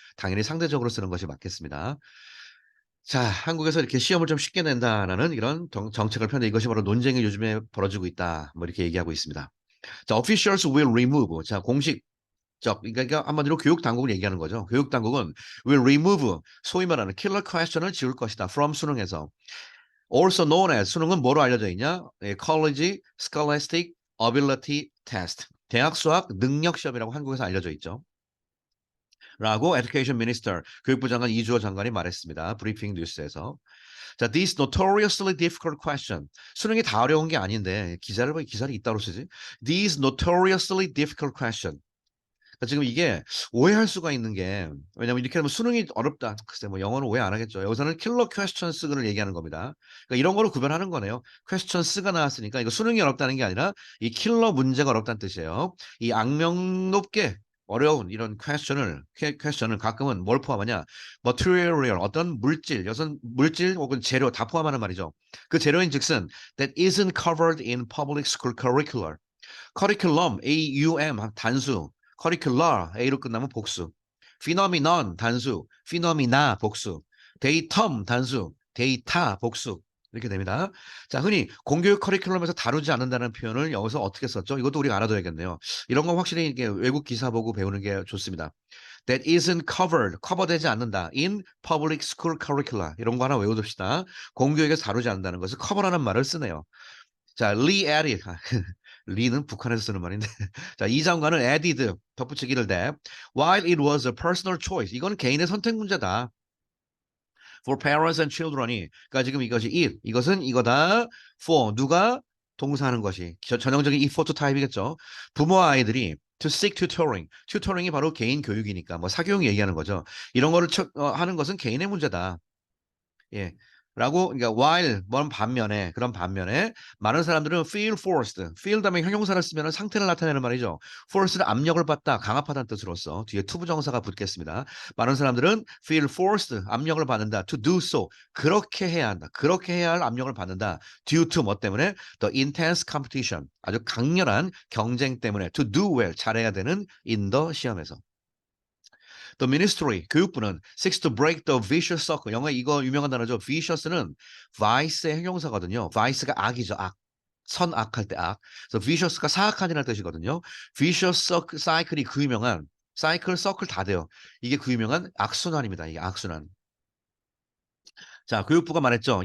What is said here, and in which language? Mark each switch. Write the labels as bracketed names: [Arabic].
[Korean] 당연히 상대적으로 쓰는 것이 맞겠습니다. 자, 한국에서 이렇게 시험을 좀 쉽게 낸다라는 이런 정책을 펴는데 이것이 바로 논쟁이 요즘에 벌어지고 있다. 뭐 이렇게 얘기하고 있습니다. [English] 자, officials will remove. [Korean] 자, 그러니까 한마디로 교육 당국을 얘기하는 거죠. 교육 당국은 [English] will remove [Korean] 소위 말하는 킬러 퀘스천을 지울 것이다. from 수능에서. also known as 수능은 뭐로 알려져 있냐? [English] 예, college scholastic ability test. [Korean] 대학 수학 능력 시험이라고 한국에서 알려져 있죠. 라고 [English] education minister [Korean] 교육부 장관 이주호 장관이 말했습니다. 브리핑 뉴스에서. [English] 자, this notoriously difficult question. [Korean] 수능이 다 어려운 게 아닌데 기사를 왜 기사를 이따로 쓰지? [English] These notoriously difficult question. [Korean] 그러니까 지금 이게 오해할 수가 있는 게 왜냐면 이렇게 하면 수능이 어렵다. 글쎄 뭐 영어는 오해 안 하겠죠. 여기서는 킬러 퀘스천스를 얘기하는 겁니다. 그러니까 이런 거로 구별하는 거네요. 퀘스천스가 나왔으니까 이거 수능이 어렵다는 게 아니라 이 킬러 문제가 어렵다는 뜻이에요. 이 악명 높게 어려운 이런 퀘스천을 가끔은 뭘 포함하냐? material 어떤 물질, 여선 물질 혹은 재료 다 포함하는 말이죠. [English] 그 재료인즉슨 that isn't covered in public school curricular. [Korean] curriculum, AUM 단수, curricular, A로 끝나면 복수, phenomenon 단수, phenomena 복수, datum 단수, data 복수 이렇게 됩니다. 자, 흔히 공교육 커리큘럼에서 다루지 않는다는 표현을 여기서 어떻게 썼죠? 이것도 우리가 알아둬야겠네요. 이런 건 확실히 이게 외국 기사 보고 배우는 게 좋습니다. [English] That isn't covered, 커버되지 않는다. In public school curricula. [Korean] 이런 거 하나 외워둡시다. 공교육에서 다루지 않는다는 것을 커버라는 말을 쓰네요. [English] 자, re-added. [Korean] 리는 북한에서 쓰는 말인데. 자, 이 장관은 added 덧붙이기를 대. [English] While it was a personal choice. [Korean] 이건 개인의 선택 문제다. [English] For parents and children이. [Korean] 그러니까 지금 이것은 이거다. For 누가 동사하는 것이 전형적인 if to 타입이겠죠. 부모와 아이들이 [English] to seek tutoring. [Korean] tutoring이 바로 개인 교육이니까 뭐 사교육 얘기하는 거죠. 이런 거를 하는 것은 개인의 문제다. 예. 라고 그러니까 while 그런 반면에 많은 사람들은 [English] feel forced. [Korean] feel 다음에 형용사를 쓰면 상태를 나타내는 말이죠. force는 압력을 받다, 강압하다는 뜻으로서 뒤에 투부정사가 붙겠습니다. 많은 사람들은 [English] feel forced, [Korean] 압력을 받는다. [English] to do so, [Korean] 그렇게 해야 한다. 그렇게 해야 할 압력을 받는다. due to 뭐 때문에? [English] the intense competition, [Korean] 아주 강렬한 경쟁 때문에 [English] to do well, 잘해야 되는 in the 시험에서. The ministry, [Korean] 교육부는 [English] seeks to break the vicious circle. [Korean] 영어 이거 유명한 단어죠. vicious는 vice의 형용사거든요. vice가 악이죠. 악. 선악할 때 악. 그래서 vicious가 사악한이라는 뜻이거든요. [English] vicious cycle [Korean] 이 그 유명한 cycle 다 돼요. 이게 그 유명한 악순환입니다. 이게 악순환. 자, 교육부가 말했죠.